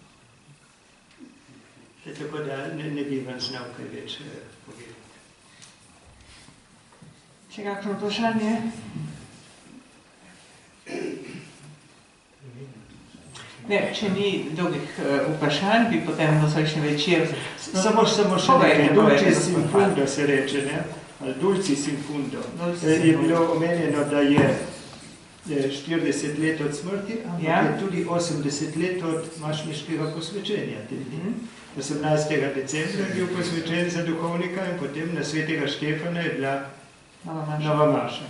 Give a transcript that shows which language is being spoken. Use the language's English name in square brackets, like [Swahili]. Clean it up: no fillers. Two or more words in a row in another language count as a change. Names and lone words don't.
[Slovenian] Tako da ne bi vam znal kaj več povedati. Še kakšno vprašanje? Ne, če ni drugih vprašanj, bi potem nosečni večer... Samo še nekaj, [Latin] dulcis in fundo [Slovenian] se reče, ne? [Latin] Dulcis in fundo. [Slovenian] Je bilo omenjeno, da je 40 let od smrti, ampak je tudi 80 let od mašniškega posvečenja. 18. decembra je bil posvečen za duhovnika in potem na svetega Štefana je bila nova maša.